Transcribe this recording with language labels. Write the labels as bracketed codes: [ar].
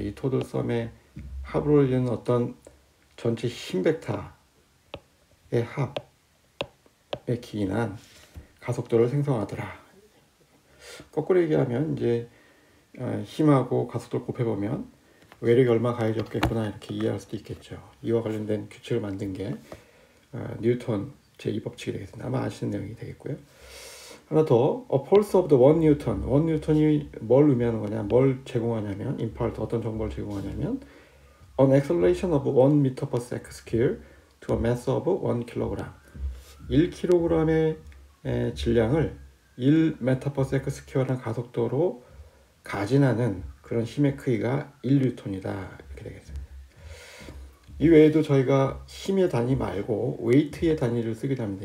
[ko] 이 토tal 썸의 합으로 이루는 어떤 전체 힘 벡터의 합에 기인한 가속도를 생성하더라. 거꾸로 얘기하면 이제 힘하고 가속도를 곱해보면 외력이 얼마 가해졌겠구나 이렇게 이해할 수도 있겠죠. 이와 관련된 규칙을 만든 게 뉴턴 제2법칙이 되겠습니다. 아마 아시는 내용이 되겠고요. 하나 더, [en] a pulse of the 1N. [ko] 1N이 뭘 의미하는 거냐, 뭘 제공하냐면, [en] impart, [ko] 어떤 정보를 제공하냐면, [en] an acceleration of 1m per second square to a mass of 1kg. [ko] 1kg의 질량을 [en] 1m per second square [ko] 라는 가속도로 가진하는 그런 힘의 크기가 1N이다. 이렇게 되겠습니다. 이 외에도 저희가 힘의 단위 말고 웨이트의 단위를 쓰기도 합니다.